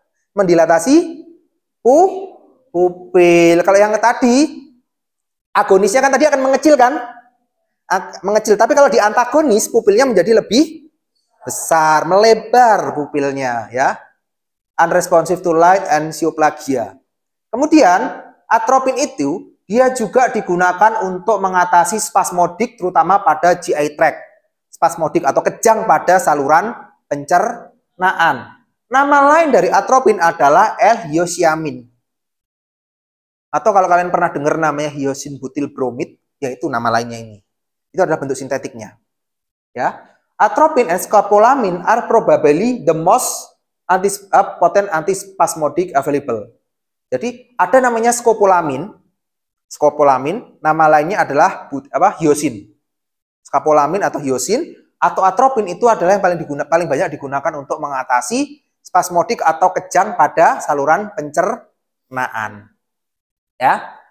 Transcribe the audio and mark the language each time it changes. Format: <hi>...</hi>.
<id>Mendilatasi pupil. Kalau yang tadi agonisnya kan tadi akan mengecil kan? mengecil. Tapi kalau di antagonis pupilnya menjadi lebih besar, melebar pupilnya ya.</id> <en>Unresponsive to light and syoplagia.</en> <id>Kemudian atropin itu dia juga digunakan untuk mengatasi spasmodik terutama pada GI tract. Spasmodik atau kejang pada saluran pencernaan. Nama lain dari atropin adalah L-hyoscyamin. Atau kalau kalian pernah dengar namanya hyosin butyl bromid, yaitu nama lainnya ini. Itu adalah bentuk sintetiknya. Ya.</id> <en>Atropin and scopolamine are probably the most potent antispasmodic available.</en> <id>Jadi ada namanya skopolamin. Skopolamin, nama lainnya adalah hyosin. Skopolamin atau hyosin atau atropin itu adalah yang paling banyak digunakan untuk mengatasi spasmodik atau kejang pada saluran pencernaan. Ya.</id>